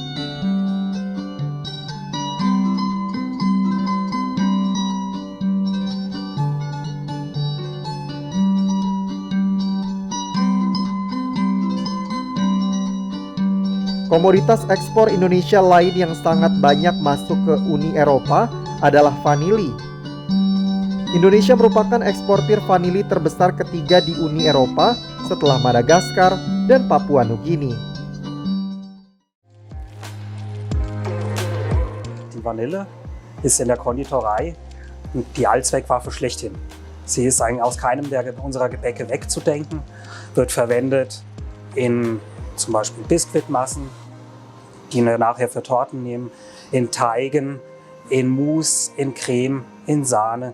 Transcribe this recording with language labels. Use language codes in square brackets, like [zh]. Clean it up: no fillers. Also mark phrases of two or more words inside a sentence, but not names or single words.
[id] Komoditas ekspor Indonesia lain yang sangat banyak masuk ke Uni Eropa adalah vanili. Indonesia merupakan eksportir vanili terbesar ketiga di Uni Eropa setelah Madagaskar dan Papua Nugini. [de] Die Vanille ist in der Konditorei die Allzweckwaffe schlechthin. Sie ist eigentlich aus keinem unserer Gebäcke wegzudenken, wird verwendet in zum Beispiel Biskuitmassen, die wir nachher für Torten nehmen, in Teigen, in Mousse, in Creme, in Sahne.